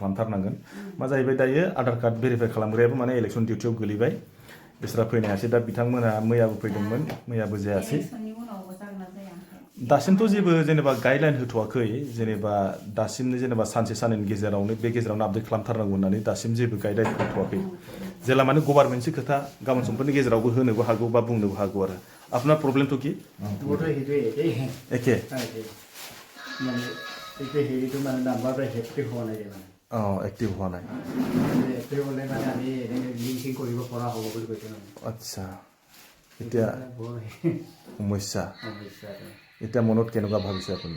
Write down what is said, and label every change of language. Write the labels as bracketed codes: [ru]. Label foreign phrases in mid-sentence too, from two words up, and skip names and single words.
[brx] खालामथारनांगोन मा जाहैबाय दायो आधार कार्ड भेरिफाइ खालामग्रायाबो माने इलेक्सन डिउटियाव गोलैबाय बिसोरा फैनो हायासै दा बिथांमोनहा मैयाबो फैदोंमोन मैयाबो जायासै दासिमथ' जेबो जेनेबा गाइडलाइन होथ'वाखै जेनेबा दासिमनो जेनेबा सानसे साननैनि गेजेरावनो बे गेजेरावनो आपडेट खालामथारनांगौ होननानै दासिम जेबो गाइडलाइन होथ'वाखै जेला माने गभार्नमेन्टनि खोथा गाबोन समफोरनि गेजेरावबो होनोबो हागौ बा बुंनोबो हागौ आरो [as] আপনার প্রবলেমটো কি একে মানে এইটো হেৰিটো মানে নাম্বাৰটো এক্টিভ হোৱা নাই মানে এক্টিভ হোৱা নাই এক্টিভ হ'লে মানে আমি এনেকৈ লিংকিং কৰিব পৰা হ'ব বুলি কৈছে মানে আচ্ছা এতিয়া সমস্যা এতিয়া মনত কেনেকুৱা ভাবিছে আপুনি